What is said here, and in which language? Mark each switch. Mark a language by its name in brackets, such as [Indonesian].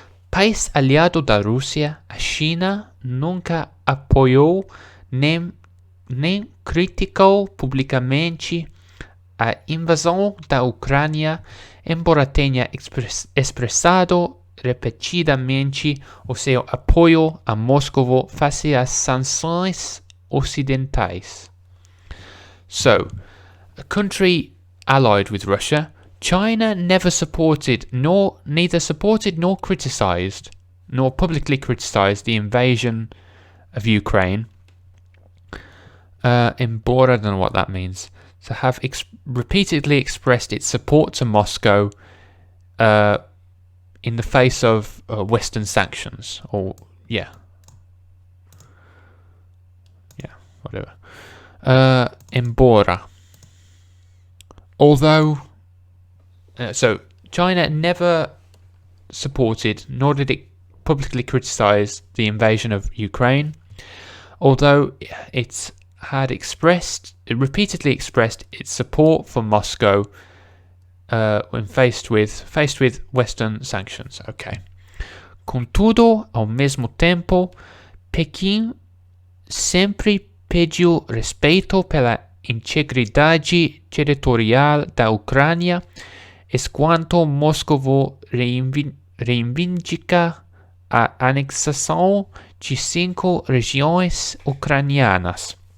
[Portuguese] País aliado da Rússia, a China nunca apoiou nem criticou publicamente a invasão da Ucrânia, embora tenha expressado repetidamente o seu apoio a Moscou face às sanções ocidentais. [English] So, a country allied with Russia, China neither supported nor criticized, nor publicly criticized the invasion of Ukraine. Embora, I don't know what that means. So have repeatedly expressed its support to Moscow in the face of Western sanctions, or whatever. Embora, although, so China never supported, nor did it publicly criticize the invasion of Ukraine, although it had repeatedly expressed its support for Moscow when faced with Western sanctions. Okay. [Portuguese] Contudo, ao mesmo tempo, Pequim sempre pediu respeito pela integridade territorial da Ucrânia, enquanto Moscou reivindica a anexação de 5 regiões ucranianas.